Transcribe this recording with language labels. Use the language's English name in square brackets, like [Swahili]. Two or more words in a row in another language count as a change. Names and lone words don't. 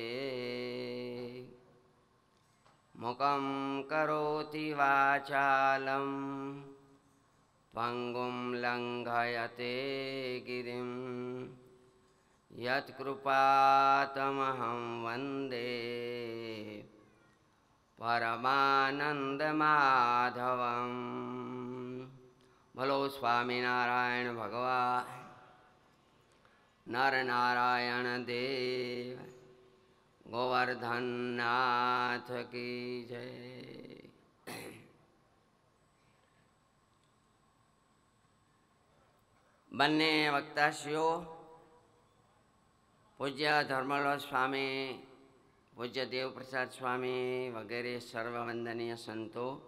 [Sanskrit] मुखं करोति वाचालं पंगुं लंघयते गिरिं यत्कृपातमहं वन्दे परमानन्दमाधवम्। [Hindi] भलो स्वामिनारायण भगवान नर नारायण देव गोवर्धन नाथ की जय। [Gujarati] બંને વક્તાશ્રીઓ પૂજ્ય ધર્મલો સ્વામી, પૂજ્ય દેવપ્રસાદ સ્વામી વગેરે સર્વવંદનીય સંતો,